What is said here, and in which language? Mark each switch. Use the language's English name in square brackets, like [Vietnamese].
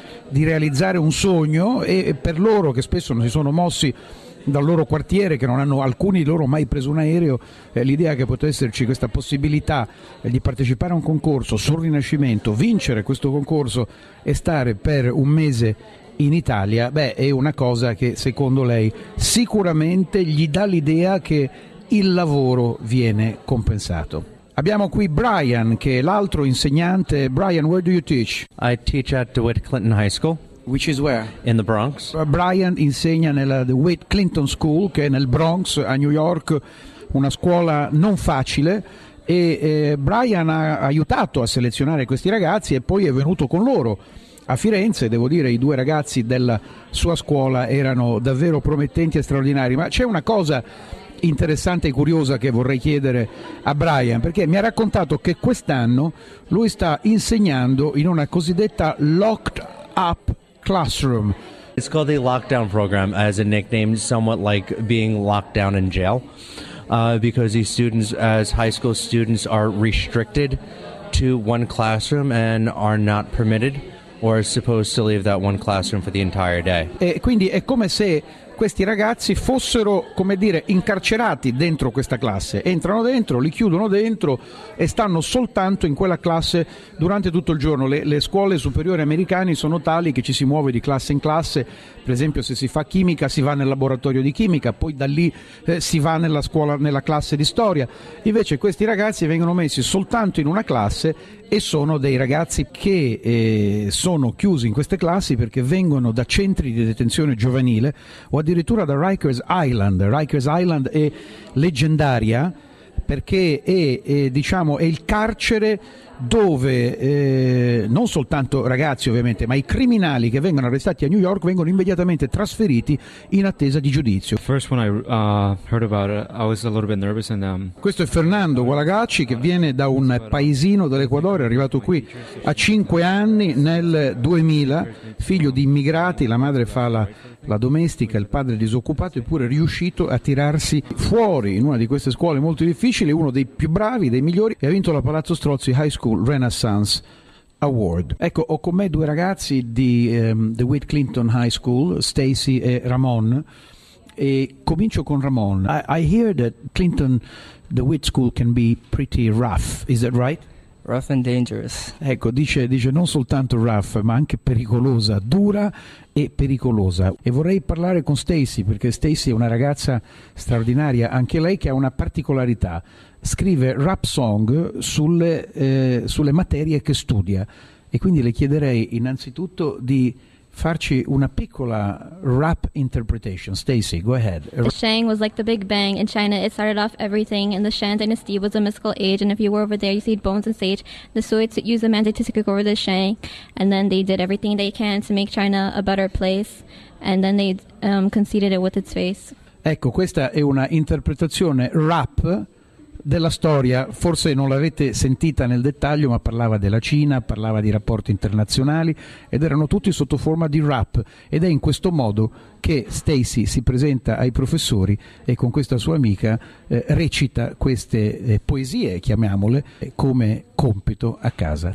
[Italian] di realizzare un sogno, e per loro, che spesso non si sono mossi dal loro quartiere, che non hanno, alcuni di loro mai preso un aereo, l'idea che potesse esserci questa possibilità di partecipare a un concorso sul Rinascimento, vincere questo concorso e stare per un mese in Italia, beh, è una cosa che secondo lei sicuramente gli dà l'idea che il lavoro viene compensato. Abbiamo qui Brian, che è l'altro insegnante. [English] Brian, where do you teach? I teach at DeWitt Clinton High School. Which is where? In the Bronx. [Italian] Brian insegna nella DeWitt Clinton School, che è nel Bronx, a New York, una scuola non facile. E Brian ha aiutato a selezionare questi ragazzi e poi è venuto con loro a Firenze. Devo dire, i due ragazzi della sua scuola erano davvero promettenti e straordinari. Ma c'è una cosa interessante e curiosa che vorrei chiedere a Brian, perché mi ha raccontato che quest'anno lui sta insegnando in una cosiddetta [English] locked up classroom. It's called the lockdown program, as a nickname, somewhat like being locked down in jail, because these students, as high school students, are restricted to one classroom and are not permitted or supposed to leave that one classroom for the entire day. [Italian] E quindi è come se questi ragazzi fossero, come dire, incarcerati dentro questa classe. Entrano dentro, li chiudono dentro e stanno soltanto in quella classe durante tutto il giorno. Le scuole superiori americane sono tali che ci si muove di classe in classe. Per esempio, se si fa chimica si va nel laboratorio di chimica, poi da lì si va nella scuola, nella classe di storia. Invece questi ragazzi vengono messi soltanto in una classe e sono dei ragazzi che sono chiusi in queste classi perché vengono da centri di detenzione giovanile o addirittura da Rikers Island. Rikers Island è leggendaria perché è il carcere dove non soltanto ragazzi ovviamente, ma i criminali che vengono arrestati a New York vengono immediatamente trasferiti in attesa di giudizio. [English] First when I heard about it, I was a little bit nervous and [Italian] questo è Fernando Gualagacci che viene da un paesino dell'Ecuador, è arrivato qui a 5 anni nel 2000, figlio di immigrati, la madre fa la domestica, il padre disoccupato, eppure riuscito a tirarsi fuori in una di queste scuole molto difficili, uno dei più bravi, dei migliori, e ha vinto la Palazzo Strozzi High School Renaissance Award. Ecco, ho con me due ragazzi di The Whit Clinton High School, Stacy e Ramon, e comincio con Ramon. [English] I hear that Clinton, the Whit School, can be pretty rough, is that right? Rough and dangerous. [Italian] Ecco, dice non soltanto rough, ma anche pericolosa, dura e pericolosa. E vorrei parlare con Stacy, perché Stacy è una ragazza straordinaria, anche lei che ha una particolarità. Scrive rap song sulle materie che studia. E quindi le chiederei innanzitutto di farci una piccola [English] rap interpretation. Stacy, go ahead. The Shang was like the Big Bang in China. It started off everything. And the Shang Dynasty was a mystical age. And if you were over there, you see bones and sage. The Suits used the mandate to take over the Shang. And then they did everything they can to make China a better place. And then they conceded it with its face. [Italian] Ecco, questa è una interpretazione rap della storia. Forse non l'avete sentita nel dettaglio, ma parlava della Cina, parlava di rapporti internazionali ed erano tutti sotto forma di rap. Ed è in questo modo che Stacy si presenta ai professori e con questa sua amica recita queste poesie, chiamiamole, come compito a casa.